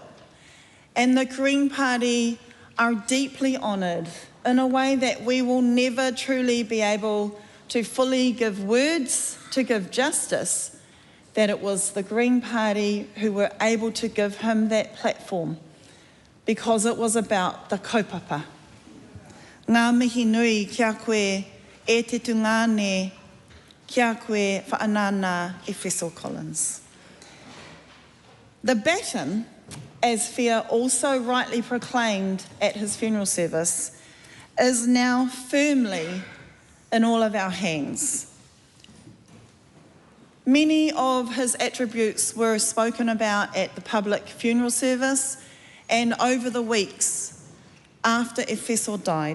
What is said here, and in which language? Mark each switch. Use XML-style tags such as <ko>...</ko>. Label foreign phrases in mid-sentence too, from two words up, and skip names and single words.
<en>And the Green Party are deeply honoured in a way that we will never truly be able to fully give words, to give justice, that it was the Green Party who were able to give him that platform, because it was about the kaupapa.</en> <mi>Ngā mihi nui kia koe e te tungane, kia koe Whaanana Efeso Collins.</mi> <en>The baton, as Fia also rightly proclaimed at his funeral service, is now firmly in all of our hands. Many of his attributes were spoken about at the public funeral service and over the weeks after Efeso died.</en>